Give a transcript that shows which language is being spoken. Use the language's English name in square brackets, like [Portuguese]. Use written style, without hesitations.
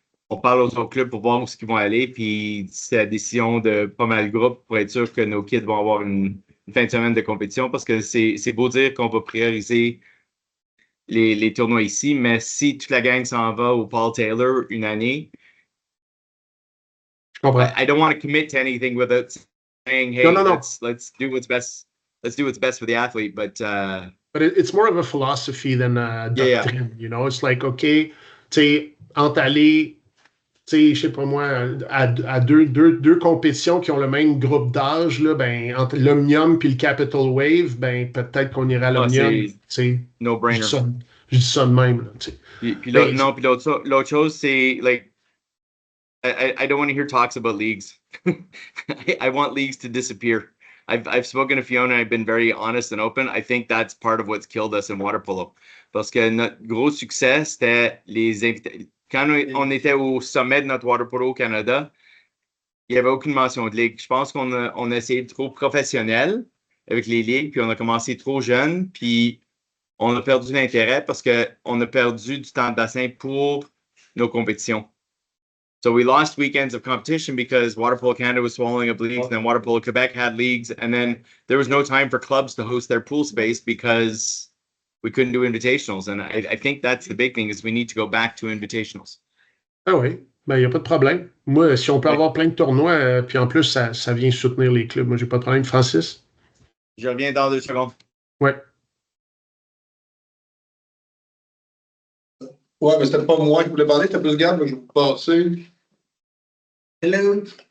[French] On parle aux autres clubs pour voir où ils vont aller, puis c'est la décision de pas mal de groupes pour être sûr que nos kids vont avoir une fin de semaine de compétition, parce que c'est beau dire qu'on va prioriser les tournois ici, mais si toute la gang s'en va au Paul Taylor une année, [English] I don't want to commit to anything without saying, hey, no. Let's do what's best. Let's do what's best for the athlete, but it's more of a philosophy than a doctrine, you know? [French] It's like, OK, tu sais, entaller... Tu sais, je sais pas moi, à deux compétitions qui ont le même groupe d'âge, là, ben, entre l'Omnium et le Capital Wave, ben, peut-être qu'on irait à l'Omnium. [English] No-brainer. [French] Je dis ça de même. Là, puis l'autre chose, c'est, [English] like, I don't want to hear talks about leagues. I want leagues to disappear. I've spoken to Fiona, I've been very honest and open. I think that's part of what's killed us in water polo. [French] Parce que notre gros succès, c'était les invités. Quand on était au sommet de notre water polo au Canada, il n'y avait aucune mention de ligue. Je pense qu'on a essayé trop professionnel avec les ligues, puis on a commencé trop jeune, puis on a perdu l'intérêt parce qu'on a perdu du temps de bassin pour nos compétitions. [English] So we lost weekends of competition because Water Polo Canada was swallowing up leagues, and then Water Polo Quebec had leagues, and then there was no time for clubs to host their pool space because we couldn't do invitationals. And I think that's the big thing, is we need to go back to invitationals. [French] Ah oui, ben il n'y a pas de problème. Moi, si on peut avoir plein de tournois, puis en plus, ça vient soutenir les clubs. Moi, j'ai pas de problème. Francis? Je reviens dans 2 secondes. Ouais. Ouais, mais c'était pas moi qui voulais parler, c'était plus Gab, je vais passer. Hello!